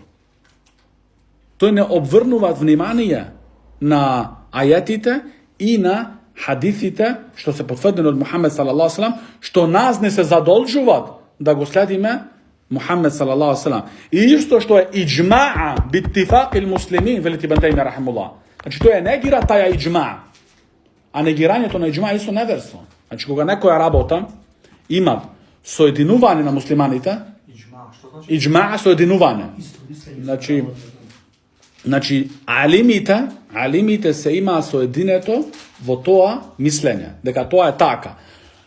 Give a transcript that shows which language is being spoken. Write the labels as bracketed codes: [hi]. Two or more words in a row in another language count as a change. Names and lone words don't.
[mk] Тој не обврнува внимание на ајетите и на хадисите, што се потврдени од Мухаммед [ar] صلى الله عليه وسلم, [mk] што нас не се задолжуваат да го следиме Мухаммед [ar] صلى الله عليه وسلم. [mk] И исто што е [ar] إجماع باتفاق المسلمين, [mk] велит Ибн Тајмија рахимахуллах. Значи, тој е негира таја иџма'a. А негирањето на иџма'a исто неверство. Значи, кога некоја работа има соединување на муслиманите, иџма'a соединување. Значи, алимите се имаа соединето во тоа мислење, дека тоа е така.